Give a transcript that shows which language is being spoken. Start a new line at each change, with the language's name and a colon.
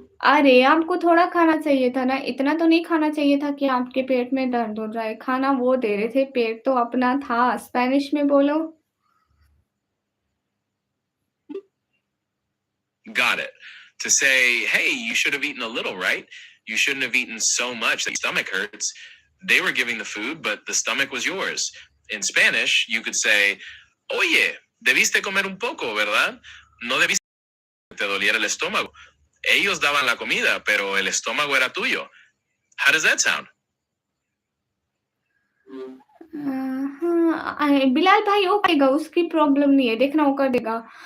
Hindi: अरे! आपको थोड़ा खाना चाहिए था ना, इतना तो नहीं खाना चाहिए था कि आपके पेट में दर्द हो जाए, खाना वो दे रहे थे, पेट तो अपना था, स्पेनिश में बोलो।
English: Got it. To say, hey, you should have eaten a little, right? You shouldn't have eaten so much that your stomach hurts. They were giving the food, but the stomach was yours. In Spanish, you could say,
Spanish: oye, debiste comer un poco, ¿verdad? No debiste que te doliera el estómago. Ellos daban la comida, pero el estómago era tuyo.
English: How does that sound?
Hindi: हाँ, बिलाल भाई वो करेगा, उसकी problem नहीं है, देखना वो कर देगा।